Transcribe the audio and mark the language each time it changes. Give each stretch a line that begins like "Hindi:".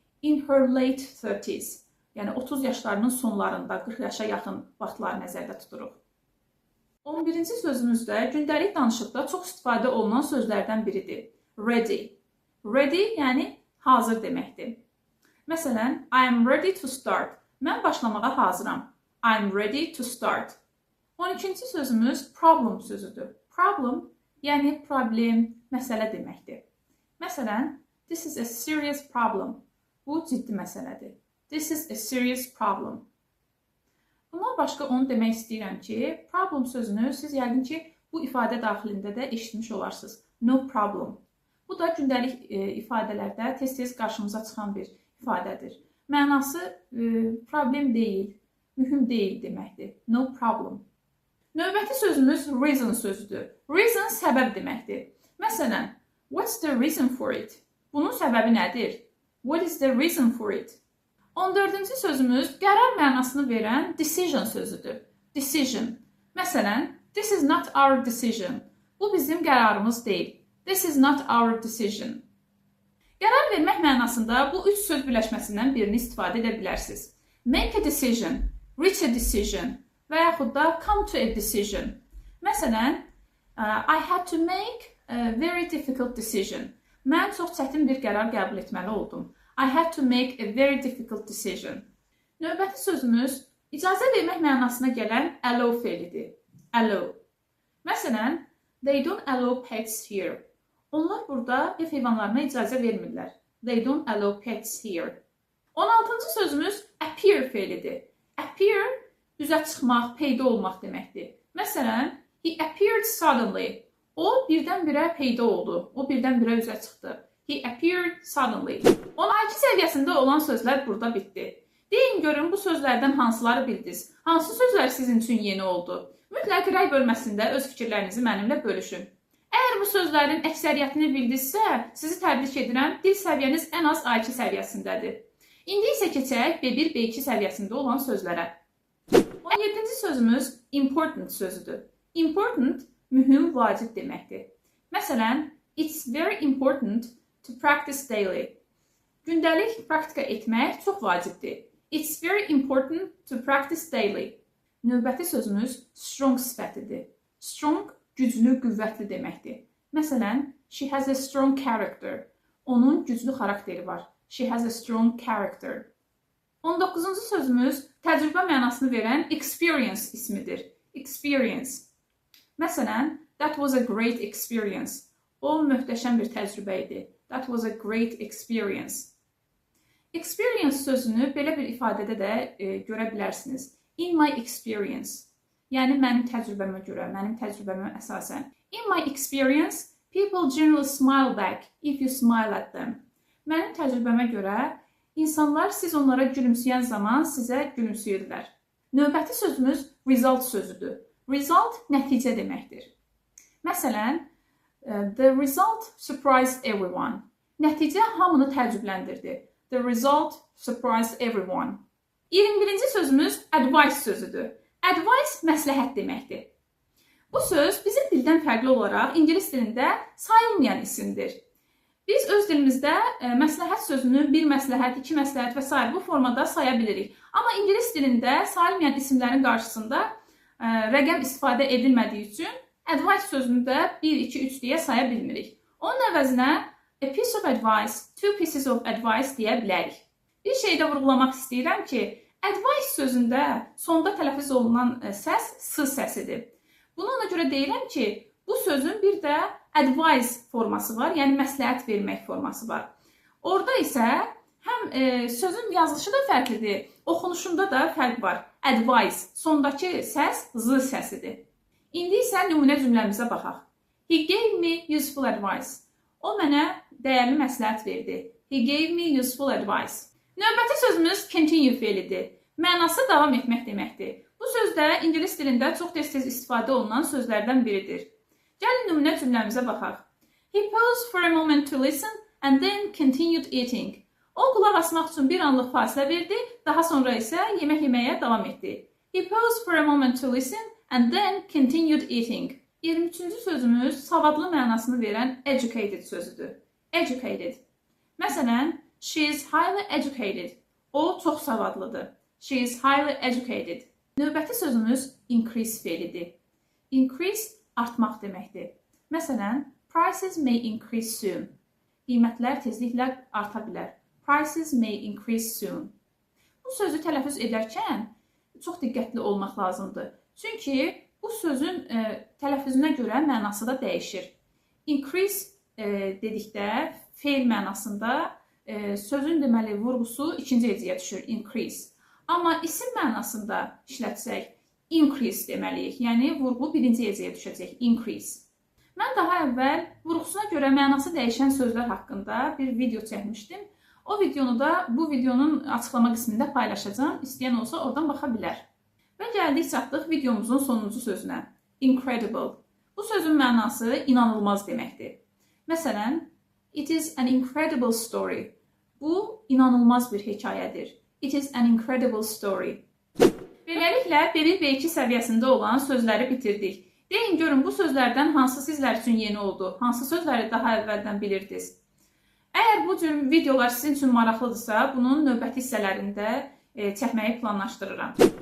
English: In her late 30s,
Azerbaijani: yəni 30 yaşlarının sonlarında, 40 yaşa yaxın vaxtları nəzərdə tuturuq. 11-ci sözümüz də gündəlik danışıqda çox istifadə olunan sözlərdən biridir. Ready. Ready, yəni hazır deməkdir. Məsələn,
English: I am ready to start.
Azerbaijani: Mən başlamağa hazıram.
English: I am ready to start.
Azerbaijani: 12-ci sözümüz problem sözüdür. Problem, yəni problem, məsələ deməkdir.
English: Məsələn, this is a serious problem.
Azerbaijani: Bu ciddi məsələdir.
English: This is a serious problem.
Azerbaijani: Bundan başqa onu demək istəyirəm ki, problem sözünü siz yəqin ki, bu ifadə daxilində də eşitmiş olarsınız.
English: No problem.
Azerbaijani: Bu da gündəlik ifadələrdə tez-tez qarşımıza çıxan bir ifadədir. Mənası problem deyil, mühüm deyil deməkdir.
English: No problem.
Azerbaijani: Növbəti sözümüz reason sözüdür. Reason səbəb deməkdir. Məsələn,
English: what's the reason for it?
Azerbaijani: Bunun səbəbi nədir?
English: What is the reason for it?
Azerbaijani: 14-cü sözümüz qərar mənasını verən decision sözüdür. Decision. Məsələn,
English: this is not our decision.
Azerbaijani: Bu bizim qərarımız deyil.
English: This is not our decision.
Azerbaijani: Qərar vermək mənasında bu üç söz birləşməsindən birini istifadə edə bilərsiniz.
English: Make a decision, reach a decision
Azerbaijani: və yaxud da
English: come to a decision. Məsələn, I had to make a very difficult decision.
Azerbaijani: Mən çox çətin bir qərar qəbul etməli oldum.
English: I had to make a very difficult decision.
Azerbaijani: Növbəti sözümüz icazə vermək mənasına gələn allow feilidir.
English: Allow. Məsələn, they don't allow pets here.
Azerbaijani: Onlar burada ev heyvanlarına icazə vermirlər.
English: They don't allow pets here.
Azerbaijani: 16-cı sözümüz appear feilidir. Appear üzə çıxmaq, peyda olmaq deməkdir. Məsələn,
English: he appeared suddenly.
Azerbaijani: O birdən-birə peyda oldu. O birdən-birə üzə çıxdı.
English: He appeared suddenly.
Azerbaijani: 12 səviyyəsində olan sözlər burada bitdi. Deyin görün bu sözlərdən hansıları bildiniz? Hansı sözlər sizin üçün yeni oldu? Mütləq rəy bölməsində öz fikirlərinizi mənimlə bölüşün. Əgər bu sözlərin əksəriyyətini bildinizsə, sizi təbrik edirəm. Dil səviyyəniz ən az A2 səviyyəsindədir. İndi isə keçək B1, B2 səviyyəsində olan sözlərə. 17-ci sözümüz important sözüdür. Important mühüm, vacib deməkdir.
English: Məsələn, it's very important to practice daily.
Azerbaijani: Gündəlik praktika etmək çox vacibdir.
English: It's very important to practice daily.
Azerbaijani: Növbəti sözümüz strong sifətidir. Strong, güclü, qüvvətli deməkdir. Məsələn,
English: she has a strong character.
Azerbaijani: Onun güclü xarakteri var.
English: She has a strong character.
Azerbaijani: 19-cu sözümüz təcrübə mənasını verən experience ismidir. Experience. Məsələn,
English: that was a great experience.
Azerbaijani: O möhtəşəm bir təcrübə idi.
English: That was a great experience.
Azerbaijani: Experience sözünü belə bir ifadədə də görə bilərsiniz.
English: In my experience.
Azerbaijani: Yəni mənim təcrübəmə görə, mənim təcrübəmə əsasən.
English: In my experience, people generally smile back if you smile at them.
Azerbaijani: Mənim təcrübəmə görə insanlar siz onlara gülümsəyən zaman sizə gülümsəyirlər. Növbəti sözümüz result sözüdür. Result nəticə deməkdir.
English: Məsələn, the result surprised everyone.
Azerbaijani: Nəticə hamını təəccübləndirdi.
English: The result surprised everyone.
Azerbaijani: 21-ci sözümüz advice sözüdür. Advice məsləhət deməkdir. Bu söz bizim dildən fərqli olaraq ingilis dilində sayılmayan isimdir. Biz öz dilimizdə məsləhət sözünü bir məsləhət, iki məsləhət və s. bu formada saya bilirik. Amma ingilis dilində sayılmayan isimlərin qarşısında rəqəm istifadə edilmədiyi üçün advice sözünü də 1, 2, 3 deyə saya bilmirik. Onun əvəzinə
English: a piece of advice,
Azerbaijani: two pieces of advice deyə bilərik. Bir şey də vurğulamaq istəyirəm ki, advice sözündə sonda tələffüz olunan səs s səsidir. Bunu ona görə deyirəm ki, bu sözün bir də advise forması var, yəni məsləhət vermək forması var. Orada isə həm sözün yazılışı da fərqlidir, oxunuşunda da fərq var. Advice, sondakı səs z səsidir. İndi isə nümunə cümləmizə baxaq.
English: He gave me useful advice.
Azerbaijani: O mənə dəyərli məsləhət verdi.
English: He gave me useful advice.
Azerbaijani: Növbəti sözümüz continue fe'lidir. Mənası davam etmək deməkdir. Bu söz də ingilis dilində çox tez-tez istifadə olunan sözlərdən biridir. Gəlin nümunə cümləmizə baxaq.
English: He paused for a moment to listen and then continued eating.
Azerbaijani: O qulaq asmaq üçün bir anlıq fasilə verdi, daha sonra isə yemək yeməyə davam etdi.
English: He paused for a moment to listen and then continued eating.
Azerbaijani: 23-cü sözümüz savadlı mənasını verən educated sözüdür.
English: Educated. Məsələn, she is highly educated.
Azerbaijani: O çox savadlıdır.
English: She is highly educated.
Azerbaijani: Növbəti sözümüz increase fe'lidir. Increase artmaq deməkdir. Məsələn,
English: prices may increase soon.
Azerbaijani: Qiymətlər tezliklə arta bilər.
English: Prices may increase soon.
Azerbaijani: Bu sözü tələffüz edərkən çox diqqətli olmaq lazımdır. Çünki bu sözün tələffüzünə görə mənası da dəyişir. Increase dedikdə fe'l mənasında sözün deməli vurğusu ikinci hecəyə düşür. Increase. Amma isim mənasında işlətsək, increase deməliyik. Yəni, vurğu birinci hecəyə düşəcək. Increase. Mən daha əvvəl vurğusuna görə mənası dəyişən sözlər haqqında bir video çəkmişdim. O videonu da bu videonun açıqlama qismində paylaşacağım. İstəyən olsa oradan baxa bilər. Və gəldik çatdıq videomuzun sonuncu sözünə. Incredible. Bu sözün mənası inanılmaz deməkdir.
English: Məsələn, it is an incredible story.
Azerbaijani: Bu, inanılmaz bir hekayədir.
English: It is an incredible story.
Azerbaijani: Beləliklə, B1, B2 səviyyəsində olan sözləri bitirdik. Deyin görün, bu sözlərdən hansı sizlər üçün yeni oldu? Hansı sözləri daha əvvəldən bilirdiniz? Əgər bu cür videolar sizin üçün maraqlıdırsa, bunun növbəti hissələrində çəkməyi planlaşdırıram.